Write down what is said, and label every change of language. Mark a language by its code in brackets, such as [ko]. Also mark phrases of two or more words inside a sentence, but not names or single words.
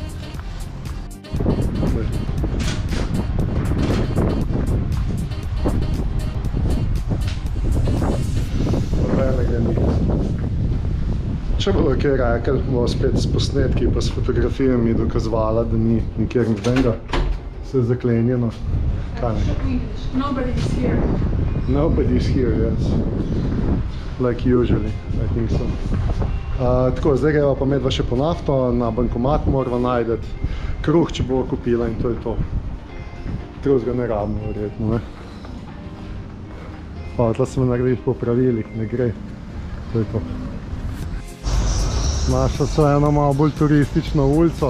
[sl] Nobenega ni. Če bodo kaj rekli, bomo spet s posnetki pa s fotografijami dokazovala, da ni nikjer nobenega. Vse je zaklenjeno. [en] Nobody's here. Nobody's here, yes. Like usually, I think so. [sl] Tako, zdaj greva pa medva še po nafto, na bankomat morava najdeti kruh, če bova kupila in to je to. Drugega ne rabimo, verjetno, ne? Pa, tla smo naredili po pravilih, ne gre. To je to. Našla so eno malo bolj turistično ulico.